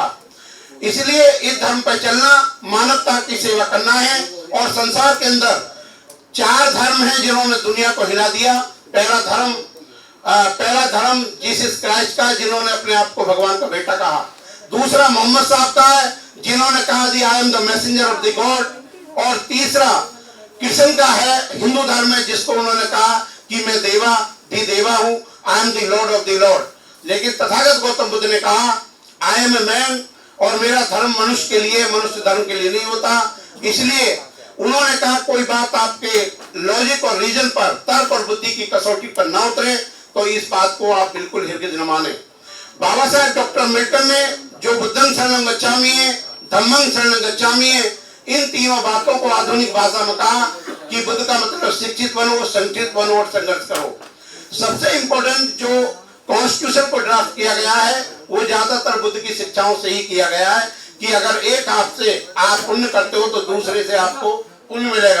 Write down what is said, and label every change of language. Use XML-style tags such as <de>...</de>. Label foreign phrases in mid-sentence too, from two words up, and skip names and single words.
<hi>इसलिए इस धर्म पर चलना मानवता की सेवा करना है। और संसार के अंदर 4 धर्म हैं जिन्होंने दुनिया को हिला दिया। पहला धर्म जीसस क्राइस्ट का, जिन्होंने अपने आप को भगवान का बेटा कहा। दूसरा मोहम्मद साहब का है, जिन्होंने कहा</hi> <en>the I am the messenger of the God.</en> <hi>और तीसरा कृष्ण का है, हिंदू धर्म है, जिसको उन्होंने कहा कि मैं देवा हूं,</hi> <en>I am the lord of the lord.</en> <hi>लेकिन तथागत गौतम बुद्ध ने कहा</hi> <en>I am a man,</en> <hi>और मेरा धर्म मनुष्य के लिए, मनुष्य धर्म के लिए नहीं होता। इसलिए उन्होंने कहा कोई बात आपके लॉजिक और रीजन पर, तर्क और बुद्धि की कसौटी पर ना उतरे तो इस बात को आप बिल्कुल हरगिज न माने। बाबा साहेब डॉक्टर अम्बेडकर ने जो</hi> <pi>बुद्धं शरणं गच्छामि</pi> <hi>है,</hi> <pi>धम्मं शरणं गच्छामि</pi> <hi>है, इन तीनों बातों को आधुनिक भाषा में कहा कि बुद्ध का मतलब शिक्षित बनो, संगठित बनो और संघर्ष करो। सबसे इंपॉर्टेंट जो कॉन्स्टिट्यूशन को ड्राफ्ट किया गया है वो ज्यादातर बुद्ध की शिक्षाओं से ही किया गया है कि अगर एक हाथ से आप पुण्य करते हो तो दूसरे से आपको पुण्य मिलेगा।</hi>